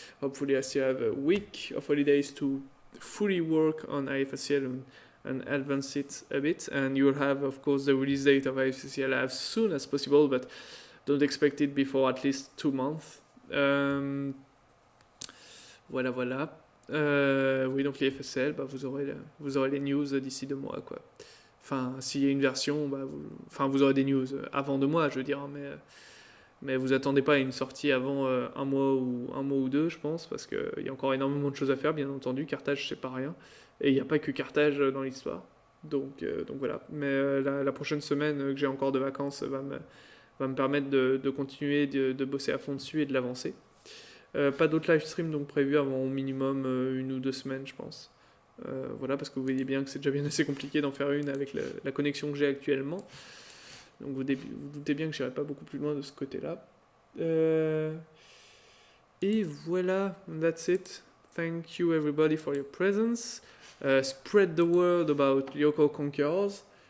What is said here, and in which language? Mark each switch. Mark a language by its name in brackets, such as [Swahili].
[English] Hopefully I still have a week of holidays to fully work on IFSCL and advance it a bit, and you'll have of course the release date of IFSCL as soon as possible, but don't expect it before at least 2 months. [French] Voilà. Oui, donc les FSL, bah, vous aurez les news d'ici 2 mois, quoi. Enfin, s'il y a une version, bah, vous aurez des news avant 2 mois, je veux dire, mais vous attendez pas à une sortie avant un mois ou 2, je pense, parce qu'il y a encore énormément de choses à faire, bien entendu. Carthage, c'est pas rien, et il n'y a pas que Carthage dans l'histoire. Donc voilà. Mais la prochaine semaine que j'ai encore de vacances va me permettre de continuer de bosser à fond dessus et de l'avancer. Pas d'autres live stream donc prévus avant au minimum 1 ou 2 semaines, je pense. Voilà, parce que vous voyez bien que c'est déjà bien assez compliqué d'en faire une avec la connexion que j'ai actuellement. Donc vous doutez bien que j'irai pas beaucoup plus loin de ce côté-là. Et voilà, [English] that's it. Thank you everybody for your presence. Spread the word about Lyoko Conquerors.